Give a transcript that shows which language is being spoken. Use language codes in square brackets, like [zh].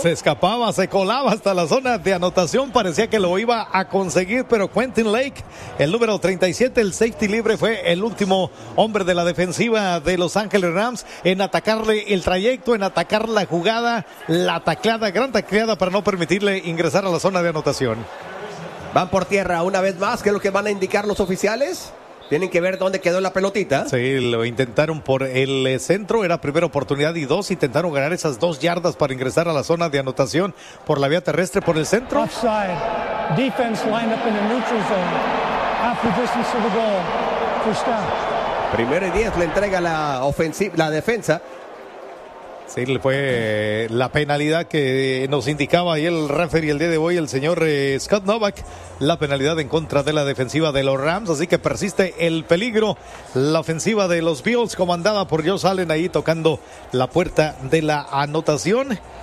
[es] Se escapaba, se colaba hasta la zona de anotación, parecía que lo iba a conseguir, pero Quentin Lake, el número 37, el safety libre, fue el último hombre de la defensiva de Los Ángeles Rams en atacarle el trayecto, en atacar la jugada, la tacleada, gran tacleada para no permitirle ingresar a la zona de anotación. Van por tierra una vez más, que es lo que van a indicar los oficiales. Tienen que ver dónde quedó la pelotita. Sí, lo intentaron por el centro, era primera oportunidad y dos. Intentaron ganar esas 2 yardas para ingresar a la zona de anotación por la vía terrestre, por el centro. [en] Offside, defense lined up in the neutral zone, half the distance of the goal, for staff. [es] Primero y 10, le entrega la ofensiva, la defensa. Sí, fue la penalidad que nos indicaba ahí el referee el día de hoy, el señor Scott Novak. La penalidad en contra de la defensiva de los Rams, así que persiste el peligro. La ofensiva de los Bills, comandada por Josh Allen, ahí tocando la puerta de la anotación.